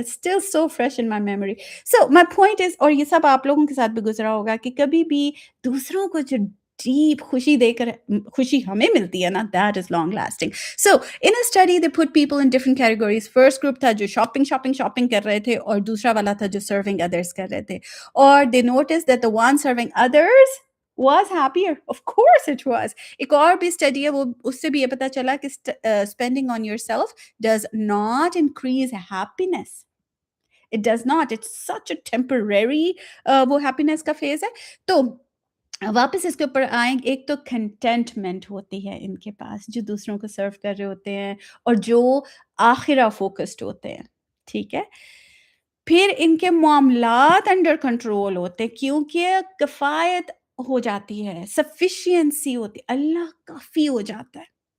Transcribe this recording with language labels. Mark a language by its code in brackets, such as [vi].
[en] Still so fresh in my memory. So my point is, [ur] اور یہ سب آپ لوگوں کے ساتھ بھی گزرا ہوگا، کہ کبھی بھی دوسروں کو جو ڈیپ خوشی دے کر خوشی ہمیں ملتی ہے نا، [en] That is long lasting. So in a study they put people in different categories. [ur] First group تھا جو شاپنگ کر رہے تھے، اور دوسرا والا تھا جو سرونگ ادرس کر رہے تھے. اور [en] They notice that the one serving others was happier. Of course it was. [ur] ایک اور بھی اسٹڈی ہے، وہ اس سے بھی یہ پتا چلا کہ [en] spending on yourself does not increase happiness. It does not. It's such a temporary وہ happiness کا phase ہے. [ur] تو واپس اس کے اوپر آئیں. ایک تو کنٹینٹمنٹ ہوتی ہے ان کے پاس، جو دوسروں کو سرو کر رہے ہوتے ہیں اور جو آخرہ فوکسڈ ہوتے ہیں، ٹھیک ہے. پھر ان کے معاملات انڈر کنٹرول ہوتے، کیونکہ کفایت ہو جاتی ہے، سفیشینسی ہوتی، اللہ کافی ہو جاتا ہے.